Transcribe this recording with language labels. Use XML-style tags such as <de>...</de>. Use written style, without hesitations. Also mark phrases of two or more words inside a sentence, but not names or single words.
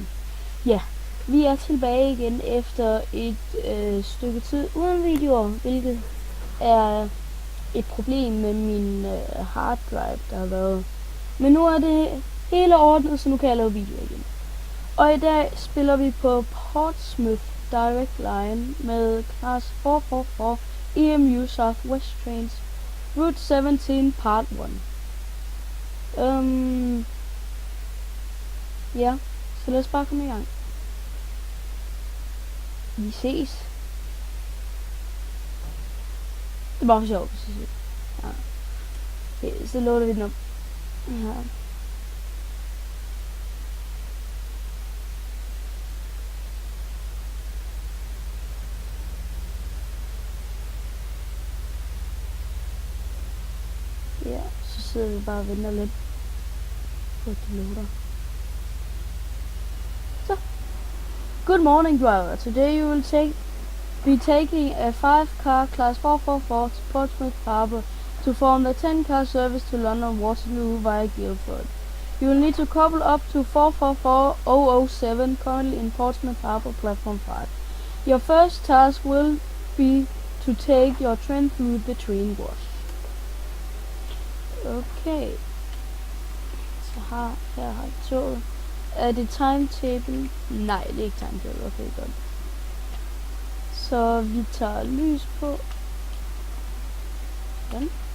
<da>Ja, vi er tilbage igen efter et stykke tid uden videoer, hvilket er et problem med min</da> <en>hard drive,</en> <da>der har været. Men nu er det hele ordnet, så nu kan jeg lave videoer igen. Og i dag spiller vi på Portsmouth Direct Line med Class 444 EMU Southwest Trains Route 17 Part 1. Ja, så lad os bare komme i gang. Vi ses. Det er bare for sjovt, hvis jeg siger. Ja. Okay, så loader vi den op. Ja. Ja, så sidder vi bare og venter lidt på, at det loader. Så.</da> <en>Good morning, driver. Today you will be taking a 5-car Class 444 to Portsmouth Harbour to form the 10-car service to London Waterloo via Guildford. You will need to couple up to 444007 currently in Portsmouth Harbour Platform 5. Your first task will be to take your train through the train wash.</en> <da>Okay. Så her har jeg toget. Er det timetable? Nej, det er ikke timetable. Okay, godt. Så vi tager lys på. Den.</da>